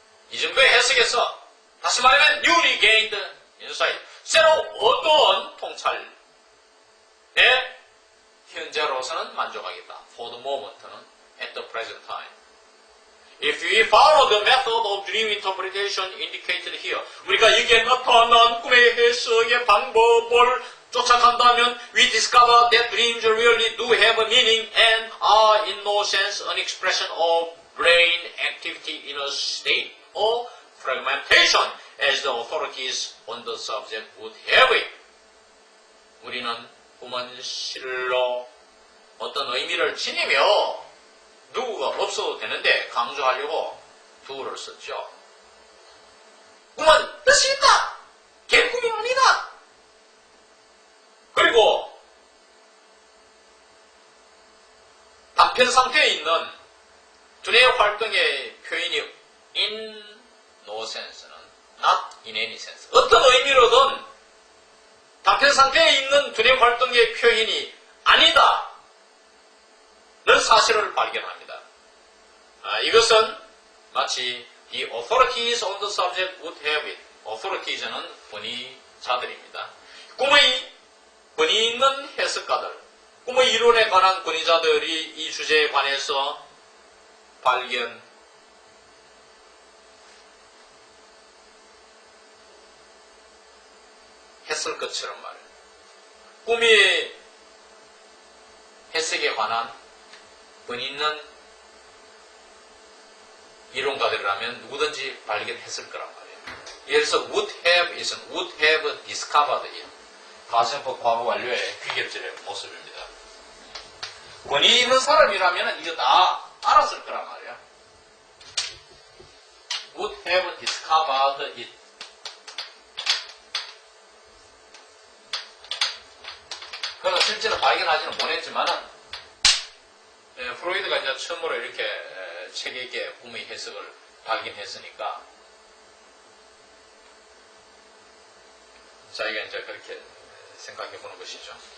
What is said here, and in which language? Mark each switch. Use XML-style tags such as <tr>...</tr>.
<ko>이 정도의 해석에서 다시 말하면</ko> <en>newly gained insight.</en> <ko>새로 얻은 통찰에 현재로서는 만족하겠다.</ko> <en>For the moment는 at the present time. If we follow the method of dream interpretation indicated here,</en> <ko>우리가 여기에 나타난 꿈의 해석의 방법을 쫓아간다면</ko> <en>we discover that dreams really do have a meaning and are in no sense an expression of brain activity in a state of fragmentation as the authorities on the subject would have it.</en> <ko>우리는 꿈은 실로 어떤 의미를 지니며 누구가 없어도 되는데 강조하려고 두를 썼죠. 꿈은 뜻이 있다. 개꿈이 아니다. 그리고 단편 상태에 있는 두뇌 활동의 표현이</ko> <en>in no sense</en> <ko>는</ko> <en>not in any sense.</en> <ko>어떤 의미로든 단편 상태에 있는 두뇌 활동의 표현이 아니다. 는 사실을 발견합니다. 이것은 마치</ko> <en>the authorities on the subject would have it.</en> <ko>authorities는 권위자들입니다. 꿈의 권위 있는 해석가들, 꿈의 이론에 관한 권위자들이 이 주제에 관해서 발견했을 것처럼 말이에요. 꿈의 해석에 관한 권위 있는 이론가들이라면 누구든지 발견했을 거란 말이에요. 예를 들어서</ko> <en>would have is은 would have discovered it.</en> <ko>가정법 과거 완료의 귀결절의 모습입니다. 권위 있는 사람이라면 이거 다 알았을 거란 말이야.</ko> <en>would have discovered it.</en> <ko>그러나 실제로 발견하지는 못했지만은 프로이드가 이제 처음으로 이렇게 책에게 꿈의 해석을 발견했으니까 자기가 이제 그렇게 생각해 보는 것이죠.</ko>